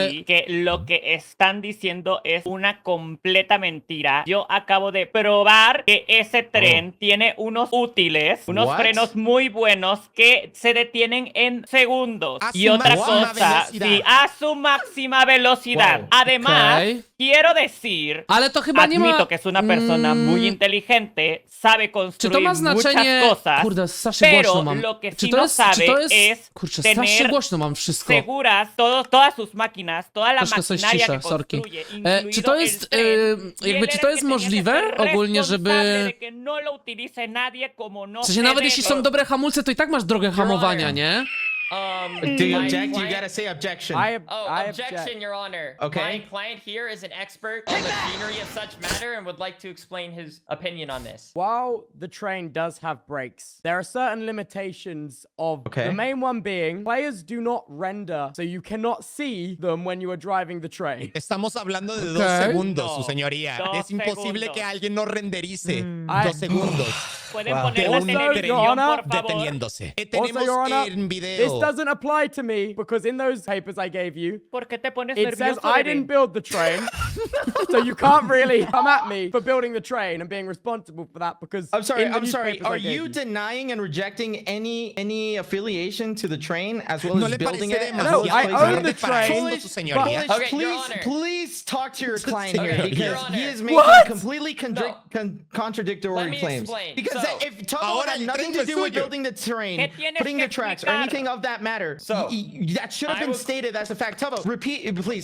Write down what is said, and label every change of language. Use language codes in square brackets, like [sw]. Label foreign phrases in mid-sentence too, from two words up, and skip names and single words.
[es] aquí que lo que están diciendo es una completa mentira. Yo acabo de probar que ese tren tiene unos útiles, unos [en] What? [es] frenos muy buenos que se detienen en segundos. A su Y otra máxima cosa, velocidad. sí, a su máxima velocidad. [en] Wow. [es] Además, [pl] Okej. [es] quiero decir, [pl] Ale to chyba nie ma... [es] admito que es una persona muy inteligente, sabe [pl] Czy [es] construir [pl] to ma znaczenie... [es] muchas cosas, [pl] Kurde, strasznie [es] pero [pl] głośno mam. [es] lo que [pl] Czy [es] sí [pl] to [es] no [pl] jest... [es] sabe [pl] Czy to jest... [es] es [pl] Kurczę, strasznie [es] tener [pl] głośno mam wszystko. [es] seguras todas sus máquinas, toda la [pl] Troszkę coś [es] maquinaria [pl] cisza, [es] que [pl] sorki. [es] construye, [pl] Czy [es] incluido [pl] to [es] el [pl] jest... [es] tren, y [pl] jakby, [es] él [pl] czy [es] era [pl] to [es] el [pl] jest [es] que tenía que [pl] możliwe [es] ser [pl] ogólnie, [es] responsable [pl] żeby... [es] de que no lo utilice nadie como no [pl] W sensie nawet jeśli są dobre hamulce, to i tak masz drogę hamowania, nie? [en] Do you object? You gotta say objection. I objection, object. Your Honor. Okay. My client here is an expert on the machinery of such matter and would like to explain his opinion on this. While the train does have brakes, there are certain limitations of the main one being players do not render, so you cannot see them when you are driving the train. [es] Estamos hablando de 2 [en] Ok. [es] segundos, No, su señoría. 2 Es imposible segundos. que alguien no renderice 2 [en] I- [es] segundos Pueden de poner la un [en] Also, [es] televisión, [en] Your Honor, [es] por favor. deteniéndose. [en] Also, [es] Tenemos [en] Your Honor, [es] en [en] this [es] video. [en] doesn't apply to me because in those papers I gave you, [es] ¿Por qué te pones [en] it says [es] nervioso, [en] I [es] bebé? [en] didn't build the train, so you can't really come at me for building the train and being responsible for that because I'm sorry. in the I'm sorry. newspapers I Are gave you denying and rejecting any affiliation to the train as well [es] ¿No [en] as [es] le [en] building [es] parece [en] it? [es] demasiado [en] No, I own the [es] para [en] train, [es] esto, su señoría? [en] Polish, Okay, Your Honor. please talk to your client here Okay, Your because Honor. he is making What? completely contradictory Let me claims. explain. Because So, if Togo [es] ahora [en] had [es] el [en] nothing [es] tren [en] to [es] es [en] do with [es] suyo. [en] building the train, [es] ¿Qué tienes [en] putting [es] que [en] the tracks, or [es] explicar? [en] anything of that matter, So, that should have I been will- stated as a fact. Togo, repeat, please.